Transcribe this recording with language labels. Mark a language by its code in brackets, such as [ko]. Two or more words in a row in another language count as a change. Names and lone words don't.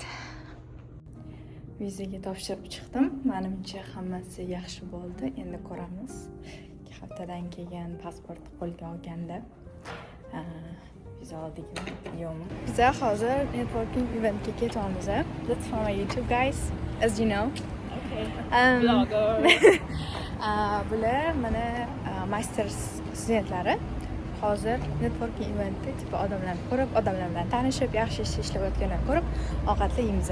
[uz] Vizaga topshirib chiqdim. Menimcha hammasi yaxshi bo'ldi. Endi ko'ramiz. 2 haftadan keyin pasportni qo'lga olganda viza oldikmi yo'qmi. Biz hozir [en] networking eventga [uz] ketyapmiz. [en] That's for my YouTube guys, as you know. Okay. Blogger. [uz] Bular mana [en] master studentlari. [uz] Hozir [en] networking eventda [uz] tipi odamlarni ko'rib, odamlar bilan tanishib, yaxshi ish ishlab o'tganlarni ko'rib, ovqatli yeymiz.